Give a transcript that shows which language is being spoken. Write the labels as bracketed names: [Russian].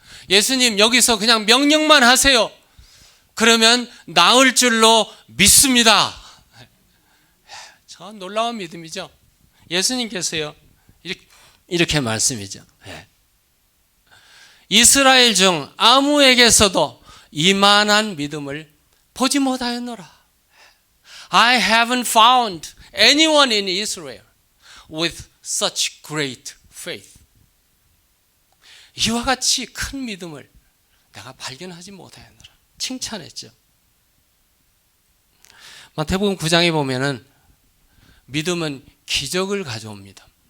[Korean] 예수님 여기서 그냥 명령만 하세요. 그러면 나을 줄로 믿습니다. 참 놀라운 믿음이죠. 예수님께서요 이렇게 말씀이죠. 이스라엘 중 아무에게서도 이만한 믿음을 보지 못하였노라. [English] I haven't found anyone in Israel with such great faith. [Korean] 이와 같이 큰 믿음을 내가 발견하지 못하였노라. 칭찬했죠. 마태복음 9장에 보면은 믿음은 기적을 가져옵니다.